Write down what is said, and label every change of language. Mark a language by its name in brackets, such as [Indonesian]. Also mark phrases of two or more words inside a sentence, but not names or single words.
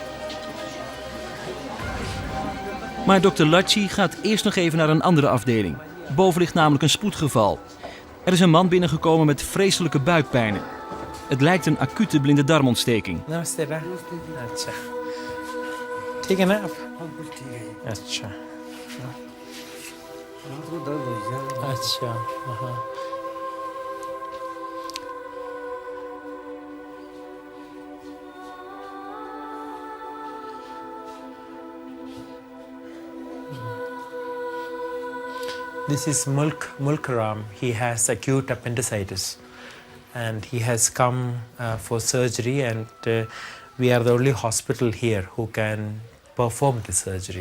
[Dutch] Maar Dr.Laji gaat eerst nog even naar een andere afdeling. Boven ligt namelijk een spoedgeval. Er is een man binnengekomen met vreselijke buikpijnen. Het lijkt een acute blinde darmontsteking. [Hindi] Namaste, Ra. Acha. ठीक है ना आप? अच्छा. अच्छा. हाँ. [English] This is Mulkaram. He has acute appendicitis, and he has come for surgery, and we are the only hospital here who can perform the surgery.